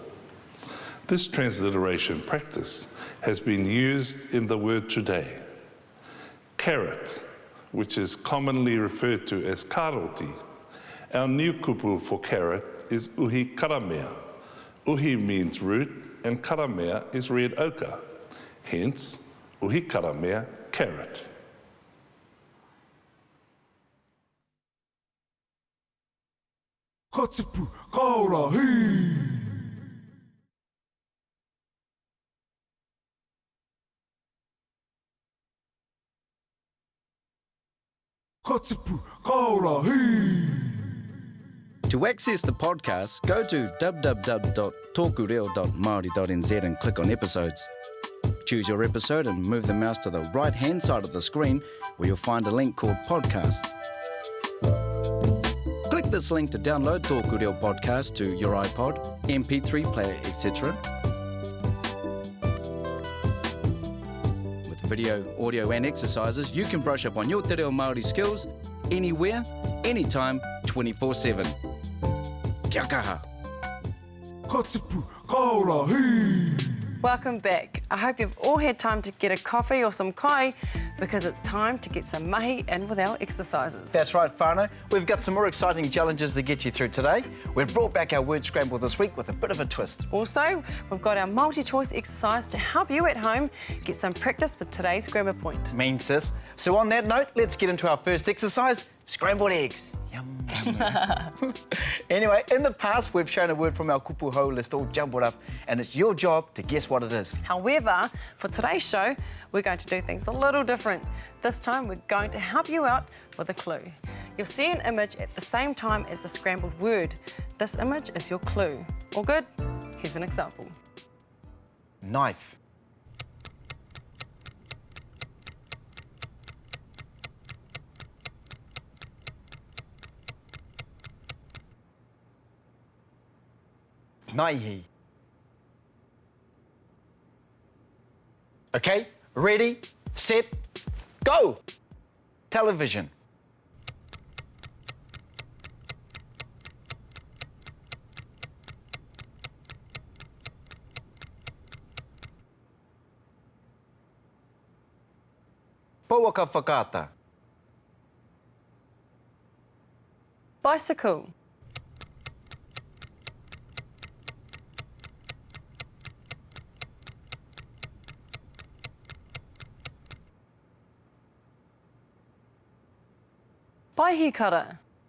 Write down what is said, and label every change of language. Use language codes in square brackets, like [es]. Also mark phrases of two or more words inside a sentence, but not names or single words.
[en] This transliteration practice has been used in the word today. Carrot, which is commonly referred to as karoti. Our new kupu for carrot is [mi] uhi karamea. Uhi [en] means root and karamea is red ochre. Hence, [mi] uhi karamea, carrot. Ka tipu, ka ora, hei! Ka tipu, ka ora, hei! [en] To access the podcast, go to www.tokureo.māori.nz and click on episodes. Choose your episode and move the mouse to the right-hand side of the screen where you'll find a link called Podcasts. Click this link to download TŌKU REO podcast to your iPod, MP3 player, etc. With video, audio and exercises, you can brush up on your [mi] te reo Māori [en] skills anywhere, anytime, 24/7. [mi] Kia kaha. Ka tipu, ka ora, hei! [en] Welcome back. I hope you've all had time to get a coffee or some kai because it's time to get some mahi in with our exercises. That's right, whānau. We've got some more exciting challenges to get you through today. We've brought back our word scramble this week with a bit of a twist. Also, we've got our multi-choice exercise to help you at home get some practice with today's grammar point. Mean, sis. So on that note, let's get into our first exercise, scrambled eggs. Yum, yum, yum. Anyway, in the past, we've shown a word from our [mi] kupu hou [en] list all jumbled up, and it's your job to guess what it is. However, for today's show, we're going to do things a little different. This time, we're going to help you out with a clue. You'll see an image at the same time as the scrambled word. This image is your clue. All good? Here's an example. Knife. Naihi. Okay, ready, set, go! Television. [mi] Pouaka whakata. [en] Bicycle. [mi] Paihikara.